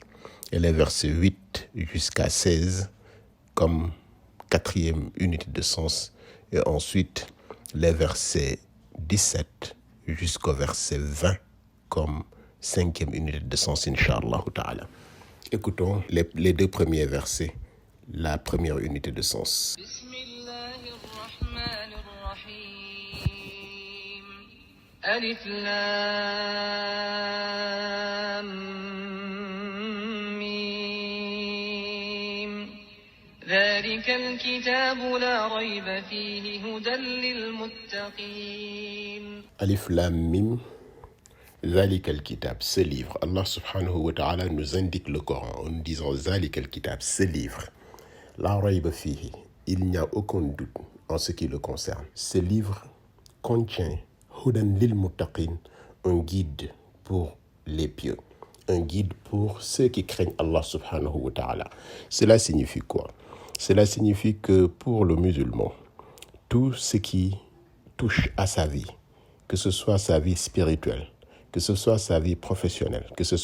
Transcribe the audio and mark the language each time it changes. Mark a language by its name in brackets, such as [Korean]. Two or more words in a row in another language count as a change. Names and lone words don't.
[French] Et les versets 8 jusqu'à 16 comme quatrième unité de sens. Et ensuite, les versets 17 jusqu'au verset 20 comme cinquième unité de sens, [Arabic] إن شاء الله تعالى. [French] Écoutons les 2 premiers versets, la première unité de sens. [Arabic] ألف لام ميم ذلك الكتاب لا ريب فيه هدى للمتقين. ألف لام ميم ذلك الكتاب, [French] ce livre. Allah [Arabic] سبحانه وتعالى [French] nous indique le Coran en disant [Arabic] ذلك الكتاب, [French] ce livre. [Arabic] لا ريب فيه, [French] il n'y a aucun doute en ce qui le concerne. Ce livre contient [Arabic] هدى للمتقين, [French] un guide pour les pieux, un guide pour ceux qui craignent Allah [Arabic] سبحانه وتعالى. [French] Cela signifie quoi? Cela signifie que pour le musulman, tout ce qui touche à sa vie, que ce soit sa vie spirituelle, que ce soit sa vie professionnelle, que ce